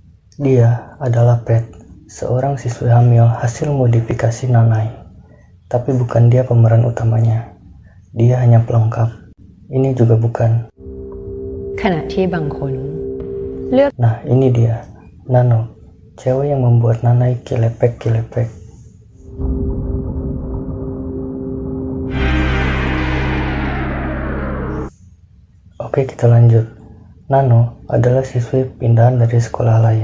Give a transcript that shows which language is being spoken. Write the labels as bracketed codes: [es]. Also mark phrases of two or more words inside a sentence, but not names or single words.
[id] Dia adalah Pet, seorang siswi hamil hasil modifikasi Nanai. Tapi bukan dia pemeran utamanya. Dia hanya pelengkap. Ini juga bukan. [th] ขณะที่บางคนเลือก [id] Nah, ini dia, Nano, cewek yang membuat Nanai kilepek-kilepek. Oke, kita lanjut. Nano adalah siswi pindahan dari sekolah lain.